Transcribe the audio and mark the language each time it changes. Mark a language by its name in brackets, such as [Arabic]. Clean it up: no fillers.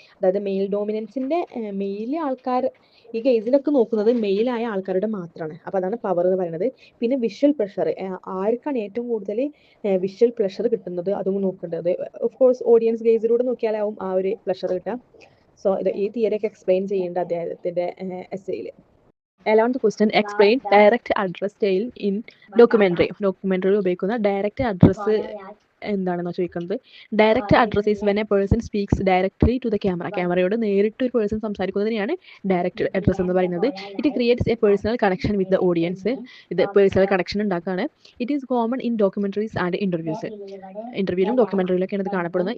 [Malayalam] അതായത് മെയിൽ ഡോമിനൻസിൻ്റെ മെയിലെ ആൾക്കാർ ഈ കേസിലൊക്കെ നോക്കുന്നത് മെയിലായ ആൾക്കാരുടെ മാത്രമാണ്, അപ്പോൾ അതാണ് പവർ എന്ന് പറയുന്നത്. പിന്നെ വിഷ്വൽ പ്ലഷർ, ആർക്കാണ് ഏറ്റവും കൂടുതൽ വിഷ്വൽ പ്ലഷർ കിട്ടുന്നത് അതും നോക്കേണ്ടത്. ഓഫ് കോഴ്സ് ഓഡിയൻസ് ഗേസിലൂടെ നോക്കിയാലാവും ആ ഒരു പ്ലഷർ കിട്ടുക. സോ ഈ തിയറിയൊക്കെ എക്സ്പ്ലെയിൻ ചെയ്യേണ്ട അദ്ദേഹത്തിൻ്റെ എസ്സേയിൽ. [English] 11th question, explain direct address style in documentary. [Malayalam] ഡോക്യുമെൻ്ററിയിൽ ഉപയോഗിക്കുന്ന ഡയറക്റ്റ് അഡ്രസ്സ് എന്താണെന്ന് ചോദിക്കുന്നത്. [English] Direct address is when a person speaks directly to the camera. [Malayalam] ക്യാമറയോട് നേരിട്ട് ഒരു പേഴ്സൺ സംസാരിക്കുന്നതിനെയാണ് ഡയറക്റ്റ് അഡ്രസ് എന്ന് പറയുന്നത്. [English] It creates a personal connection with the audience. [Malayalam] ഇത് personal connection ഉണ്ടാക്കുകയാണ്. [English] It is common in documentaries and interviews. [Malayalam] ഇന്റർവ്യൂവിലും ഡോക്യുമെന്ററിയിലൊക്കെയാണ് ഇത് കാണപ്പെടുന്നത്.